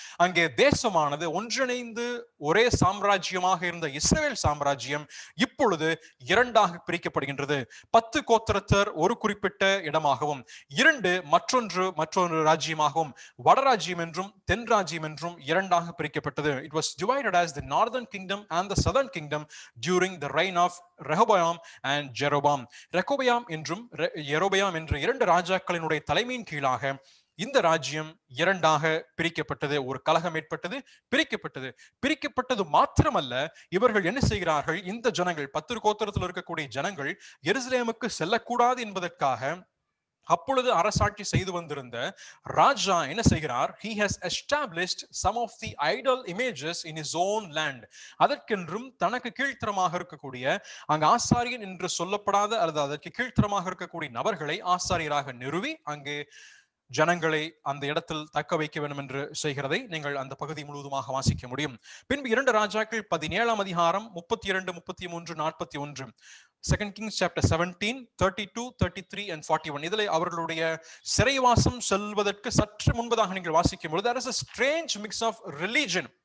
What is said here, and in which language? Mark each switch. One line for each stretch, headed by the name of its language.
Tamil: அங்கே தேசமானது ஒன்றிணைந்து ஒரே சாம்ராஜ்யமாக இருந்த இஸ்ரவேல் சாம்ராஜ்யம் இப்பொழுது இரண்டாக பிரிக்கப்படுகின்றது. 10 கோத்திரத்தர் ஒரு குறிப்பிட்ட இடமாகவும் 2 மற்றொன்று ராஜ்யமாகவும் வடராஜ்யம் என்றும் தென் ராஜ்யம் என்றும் இரண்டாக பிரிக்கப்பட்டது.
English: It was divided as the northern kingdom and the southern kingdom during the reign of Rehoboam and Jeroboam.
Tamil: Rehoboam என்றும் யெரொபெயாம் என்ற 2 ராஜாக்களினுடைய தலைமையின் கீழாக இந்த ராஜ்யம் இரண்டாக பிரிக்கப்பட்டது. ஒரு கலகம் ஏற்பட்டது, பிரிக்கப்பட்டது மாத்திரமல்ல, இவர்கள் என்ன செய்கிறார்கள்? இந்த ஜனங்கள் 10 கோத்திரத்தில் இருக்கக்கூடிய ஜனங்கள் எருசலேமுக்கு செல்லக்கூடாது என்பதற்காக அப்பொழுது அரசாட்சி செய்து வந்திருந்த ராஜா என்ன செய்கிறார்?
English: he has established some of the idol images in his own land.
Tamil: அதற்கென்றும் தனக்கு கீழ்த்தரமாக இருக்கக்கூடிய அங்கு ஆசாரியன் என்று சொல்லப்படாத அல்லது அதற்கு கீழ்த்தரமாக இருக்கக்கூடிய நபர்களை ஆசாரியராக நிறுவி அங்கே ஜனங்களை அந்த இடத்தில் தக்க வைக்க வேண்டும் என்று செய்கிறதை நீங்கள் அந்த பகுதி முழுவதுமாக வாசிக்க முடியும். பின்பு 2 ராஜாக்கள் 17ஆம் அதிகாரம் 32, 33, 41,
English: 2 Kings chapter 17, 32, 33 and 41,
Tamil: இதிலே அவர்களுடைய சிறைவாசம் செல்வதற்கு சற்று முன்பதாக நீங்கள் வாசிக்கும் பொழுது
English: there is a strange mix of religion.